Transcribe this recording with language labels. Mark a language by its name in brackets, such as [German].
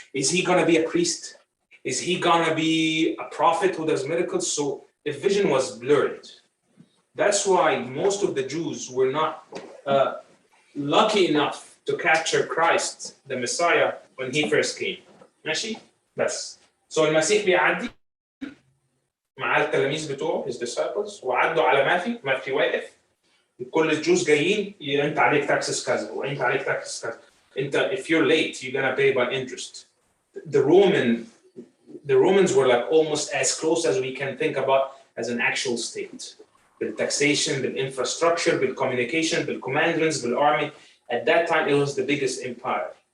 [English] Is he going to be a priest? Is he going to be a prophet who does miracles? So the vision was blurred. That's why most of the Jews were not lucky enough to capture Christ, the Messiah, when he first came. [Arabic] ماشي؟ بس. [English] So [Arabic] المسيح بيعدي مع التلاميذ بتوعه, [English] his disciples, [Arabic] وعدوا على ماثيو واقف. كل الجوز جايين, انت عليك [English] taxes [Arabic] كذا, وانت عليك taxes كذا. [English] if you're late, you're gonna pay by interest. The Romans were like almost as close as we can think about as an actual state. بالtaxation, بالinfrastructure, بالcommunication, بالcommandments, بالarmy. At that time it was the biggest empire.